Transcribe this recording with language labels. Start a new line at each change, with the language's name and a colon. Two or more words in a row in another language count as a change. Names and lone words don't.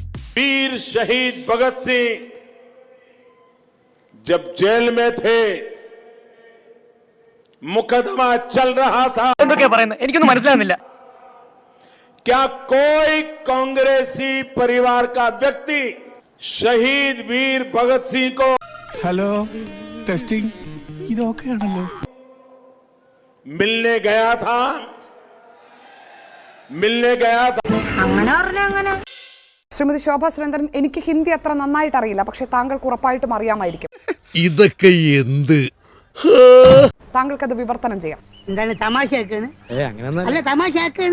Hindi: वीर शहीद भगत सिंह जब जेल में थे, मुकदमा चल रहा था, क्या कोई कांग्रेसी परिवार का व्यक्ति शहीद वीर भगत सिंह को
English: hello testing ഇതൊക്കെയാണല്ലോ
Hindi: मिलने गया था?
Malayalam: ശ്രീമതി ശോഭാ സുരേന്ദ്രൻ, എനിക്ക് ഹിന്ദി അത്ര നന്നായിട്ട് അറിയില്ല, പക്ഷെ താങ്കൾക്ക് ഉറപ്പായിട്ടും അറിയാമായിരിക്കും. ഇതൊക്കെ എന്ത്? താങ്കൾക്കത് വിവർത്തനം ചെയ്യാം. എന്താണ് തമാശയാക്കാണ്? അല്ല തമാശയാക്കാണ്.